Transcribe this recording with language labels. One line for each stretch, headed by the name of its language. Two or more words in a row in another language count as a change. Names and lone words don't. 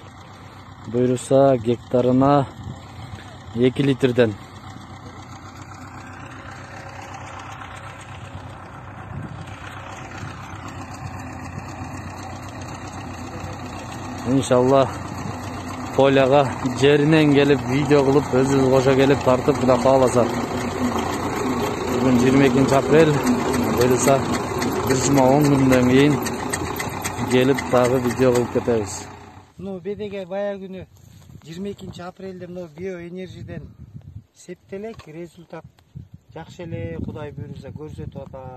Kyrgyz: Буйруса гектарына 2 litrden. İnşallah Polyaga жеринен келип видео кылып өзүбүз кошо келип тартып Кудай кааласа. Бүгүн 22 апрель. Буйруса 10 күндөн кийин келип дагы видео кылып кетебиз. BDG бая күнү 22 апрелде биоэнержиден септелек результат жакшы эле, Кудай буйруса көрсөтүп атат.